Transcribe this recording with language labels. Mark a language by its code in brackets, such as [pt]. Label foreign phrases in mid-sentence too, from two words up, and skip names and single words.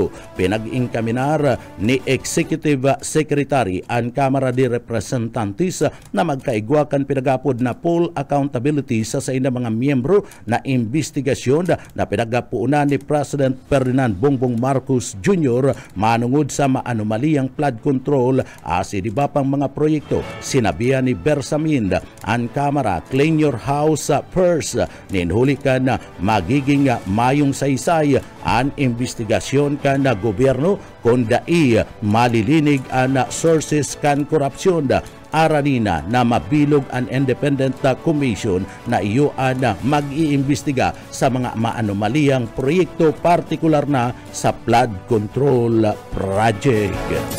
[bik] Pinag-inkaminar ni Executive Secretary an Kamara de Representantes na magkaigwa kan pinagapod na [en] full accountability [bik] sa ina mga miyembro na investigasyon na pinagapuunan ni President Ferdinand Bongbong Marcos Jr. manungod sa maanumaliyang [en] flood control [bik] asin iba pang mga proyekto. Sinabihan ni Bersamin ang Kamara, [en] clean your house first. [bik] Ninhuli ka na magiging mayong saysay ang investigasyon ka na gobyerno kung dai malilinig ang sources kan korupsyon. Aranina na mabilog ang [en] independent commission [bik] na iyo na mag-iimbestiga sa mga maanomaliyang proyekto, partikular na sa [en] flood control project.